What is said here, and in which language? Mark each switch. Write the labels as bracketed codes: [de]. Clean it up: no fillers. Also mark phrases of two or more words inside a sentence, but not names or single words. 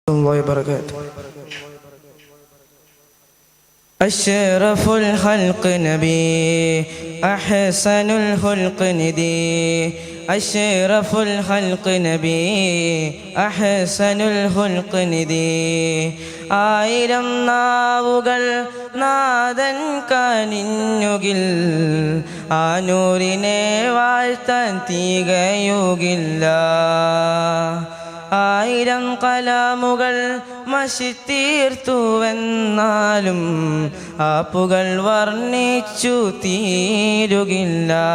[ar] الله وبركاته. أشرف الخلق نبي أحسن الخلق ندي أشرف الخلق نبي أحسن الخلق ندي [ml] ആയിരം നാവുകൾ നാദൻ കനിഞ്ഞുകിൽ ആ നൂറിനെ വാഴ്ത്താൻ തികയുകില്ല. ആയിരം കലാമുകൾ മഷിത്തീർത്തുവെന്നാലും ആപ്പുകൾ വർണ്ണിച്ചു തീരുകില്ല.